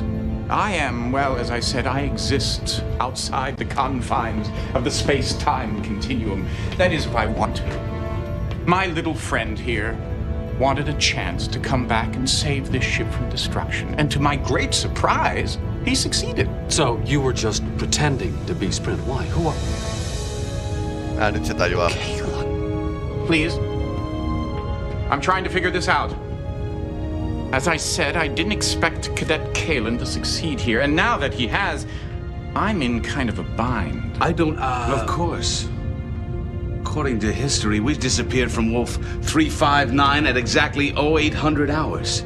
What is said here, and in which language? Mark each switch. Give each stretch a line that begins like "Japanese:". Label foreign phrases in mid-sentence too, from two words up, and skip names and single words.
English: I am, well, as I said, I exist outside the confines of the space-time continuum. That is, if I want to. My little friend here wanted a chance to come back and save this ship from destruction. And to my great surprise, he succeeded. So you were just pretending to be Sprint. Why? Who are...
Finnish: Nyt se tajuaa.
English: Please. I'm trying to figure this out. As I said, I didn't expect Cadet Kalen to succeed here, and now that he has, I'm in kind of a bind. I don't, Of course. According to history, we've disappeared from Wolf 359 at exactly 0800 hours.